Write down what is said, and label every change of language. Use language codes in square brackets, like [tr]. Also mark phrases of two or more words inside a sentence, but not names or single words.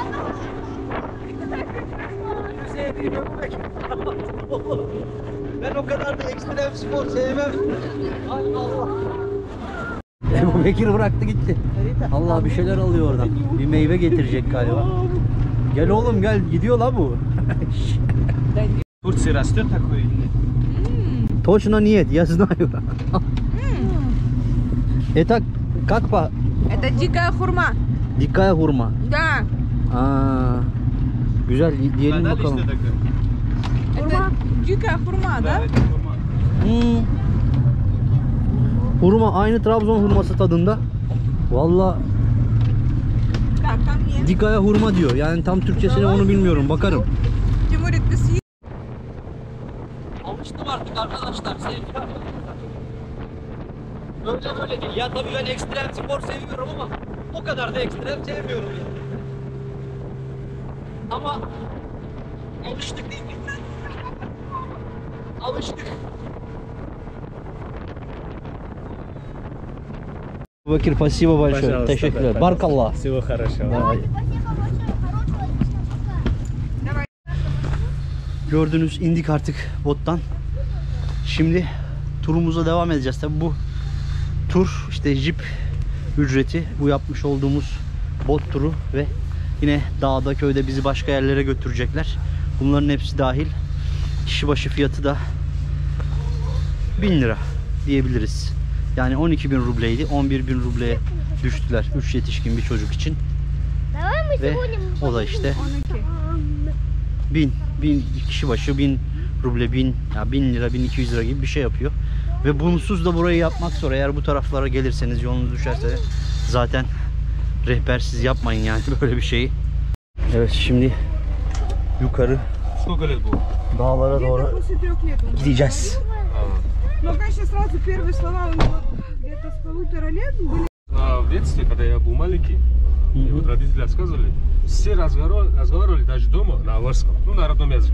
[tr] Ben o kadar da ekstrem spor sevmem. Allah Allah. Ebu Bekir bıraktı gitti. Allah bir şeyler alıyor oradan. Bir meyve getirecek galiba. Gel oğlum gel, gidiyor la bu. [ru] В Турции растет такой или нет? Точно нет, я знаю. Это как по Это дикая хурма. дикая хурма. Да. [tr] Aa, güzel, diyelim [ru] Канада [tr] bakalım. [ru] что такое? Это дикая хурма, да? это хурма. [tr] Hurma aynı Trabzon hurması tadında. Valla [ru] Так, ко мне. дикая хурма [tr] diyor. Yani tam Türkçesini onu bilmiyorum. Bakarım. [ru] Тимурик, ты съел? [tr] Alıştım artık arkadaşlar. Öyle böyle değil. Ya tabii ben ekstrem spor seviyorum ama o kadar da ekstrem sevmiyorum ya. Ama alıştık değil mi? Alıştık. Bakir, [ru] спасибо большое. Пожалуйста, [tr] Teşekkürler. [ru] да, [tr] Barkallah. [ru] Всего хорошего. Давай. [tr] Gördünüz, indik artık bottan. Şimdi turumuza devam edeceğiz. Tabi bu tur işte jip ücreti, bu yapmış olduğumuz bot turu ve yine dağda, köyde bizi başka yerlere götürecekler. Bunların hepsi dahil. Kişi başı fiyatı da 1000 lira diyebiliriz. Yani 12.000 rubleydi. 11.000 rubleye düştüler 3 yetişkin bir çocuk için. [ru] Давай мы [tr] Ve [ru] сегодня... [tr] o da işte 1000 kişi başı 1000 ruble, 1000 ya 1000 lira, 1200 lira gibi bir şey yapıyor. Ve bunsuz da burayı yapmak zor. Eğer bu taraflara gelirseniz, yolunuz düşerse zaten rehbersiz yapmayın yani böyle bir şeyi. Evet, şimdi yukarı [ru] Сколько лет было? [tr] dağlara [ru] Где-то [tr] doğru [ru] после 3 лет. он [tr] gideceğiz. [ru] говорил. Ну, конечно, сразу первые слова у него где-то с 1,5 лет были. В детстве, когда я был маленький, мне вот родители рассказывали, все разговаривали даже дома на аварском. Ну, на родном языке.